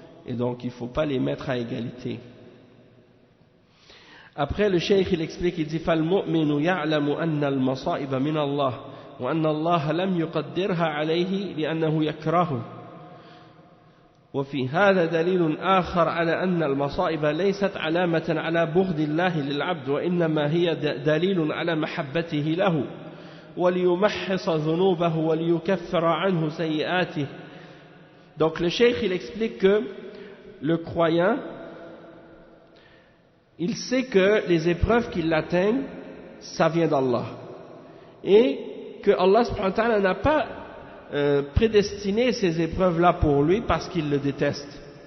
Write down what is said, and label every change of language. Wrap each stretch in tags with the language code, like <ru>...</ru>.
<fr>Et donc il ne faut pas les mettre à égalité. Après le cheikh il explique, il dit</fr> <ar>فَالْمُؤْمِنُ يَعْلَمُ أَنَّ الْمَصَائِبَ مِنَ اللَّهِ وَأَنَّ اللَّهَ لَمْ يُقَدِّرْهَا عَلَيْهِ لِأَنَّهُ يَكْرَهُ. وفي هذا دليل آخر على أن المصائب ليست علامة على بغض الله للعبد وإنما هي دليل على محبته له وليمحص ذنوبه وليكفر عنه سيئاته.</ar> <fr>Donc le cheikh il explique que le croyant il sait que les épreuves qui l'atteignent ça vient d'Allah et que Allah subhanahu wa ta'ala n'a pas prédestiné ces épreuves-là pour lui parce qu'il le déteste.</fr>